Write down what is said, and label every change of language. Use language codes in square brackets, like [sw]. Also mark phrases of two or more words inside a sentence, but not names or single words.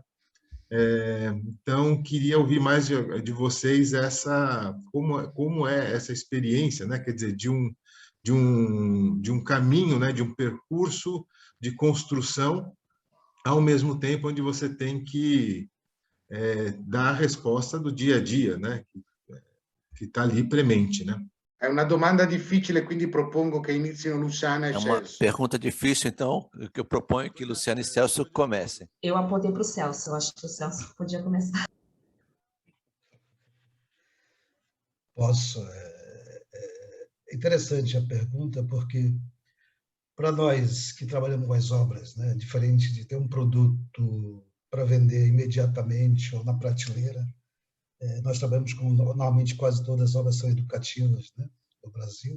[pt] Então, queria ouvir mais de vocês como é essa experiência, né? Quer dizer, de um caminho, né? De um percurso de construção, ao mesmo tempo onde você tem que dar a resposta do dia a dia, né? Que está ali premente, né? [it] È una domanda difficile, quindi propongo che inizino Luciana e [pt] É uma Celso. pergunta difícil, então, o que eu proponho é que Luciana e Celso comecem. Eu apontei para o Celso, eu acho que o Celso podia começar. Posso. É interessante a pergunta, porque para nós que trabalhamos com as obras, né, diferente de ter um produto para vender imediatamente ou na prateleira, nós trabalhamos com, normalmente, quase todas as obras são educativas, né, no Brasil.